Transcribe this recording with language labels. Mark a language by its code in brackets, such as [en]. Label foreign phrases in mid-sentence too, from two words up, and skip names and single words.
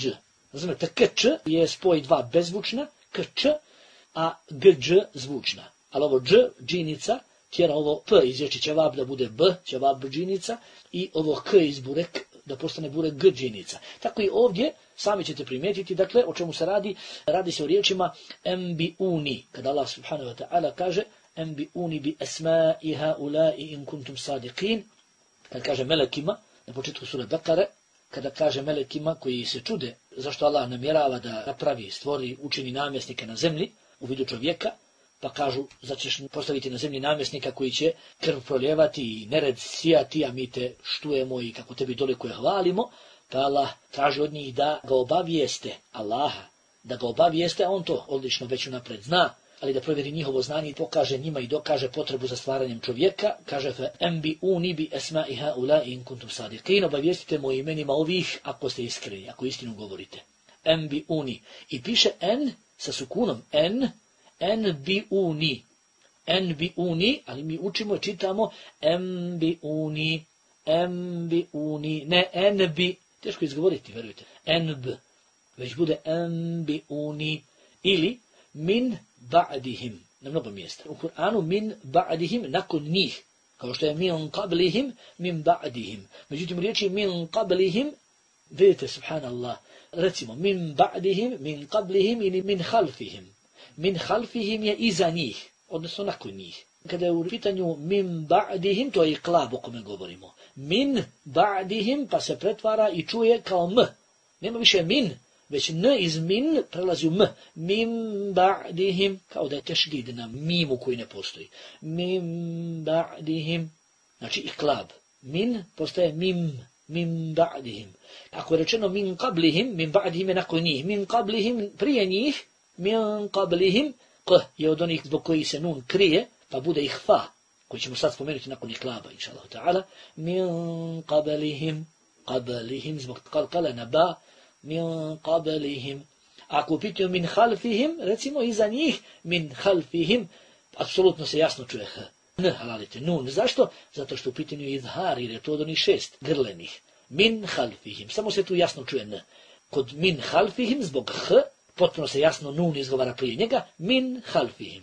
[bs] Razumete, kč je spoj dva bezvučna, kč, a gđ zvučna. Ali ovo dž, džinica, tjera ovo p iz riječi ćevab da bude b, ćevab džinica, i ovo k iz burek da postane burek g džinica. Tako i ovdje, sami ćete primijetiti, dakle, o čemu se radi. Radi se o riječima embiuni, kada Allah [ar] سبحانه وتعالى [bs] kaže [ar] أنبئوني بأسماء هؤلاء إن كنتم صادقين, [bs] kada kaže melekima, na početku sure Bekare, kada kaže melekima koji se čude zašto Allah namjerava da napravi, stvori, učini namjesnike na zemlji u vidu čovjeka, pa kažu, zato ćeš postaviti na zemlji namjesnika koji će krv proljevati i nered sijati, a mi te štujemo i kako tebi toliko je hvalimo, pa Allah traži od njih da ga obavijeste, Allaha, da ga obavijeste, a on to odlično već unapred zna, ali da provjeri njihovo znanje i pokaže njima i dokaže potrebu za stvaranjem čovjeka, kaže [ar] فأنبئوني بأسماء هؤلاء إن كنتم صادقين, [bs] obavijestite mojim imenima ovih ako ste iskreni, ako istinu govorite. Embiuni. I piše en sa sukunom, enbiuni, ali mi učimo i čitamo embiuni, ne enbi, teško izgovoriti, verujte, enb, već bude embiuni, ili [ar] من بعدهم, [bs] na mnogo mjesta. U Kur'anu [ar] من بعدهم, [bs] nakon njih, kao što je [ar] من قبلهم، من بعدهم. [bs] Međutim, riječi [ar] من قبلهم, [bs] vidite, subhanallah, recimo, [ar] من بعدهم، من قبلهم ili من خلفهم. من خلفهم [bs] je iza njih, odnosno nakon njih. Kada je u pitanju [ar] من بعدهم, [bs] to je iklab o kome govorimo. [ar] من بعدهم [bs] pa se pretvara i čuje kao m. Nema više min, već n iz min prelazi u m. [ar] من بعدهم, [bs] kao da je tešdid na mimu koji ne postoji. [ar] من بعدهم, [bs] znači iklab. Min postaje mim, [ar] من بعدهم. [bs] Ako je rečeno [ar] من قبلهم، من بعدهم [bs] je nakon njih. [ar] من قبلهم [bs] prije njih, [ar] من قبلهم, [bs] k je od onih zbog koji se nun krije, pa bude ihfa, koji ćemo sad spomenuti nakon iklaba, [ar] إن شاء الله تعالى. من قبلهم, [bs] zbog kalkala na ba, [ar] من قبلهم. [bs] Ako u pitanju [ar] من خلفهم, [bs] recimo iza njih, [ar] من خلفهم, [bs] apsolutno se jasno čuje h. N halalite, nun. Zašto? Zato što u pitanju je izhar, jer je to od onih 6 grlenih. [ar] من خلفهم, [bs] samo se tu jasno čuje n. Kod [ar] من خلفهم, [bs] zbog h, potpuno se jasno nun izgovara prije njega, [ar] من خلفهم.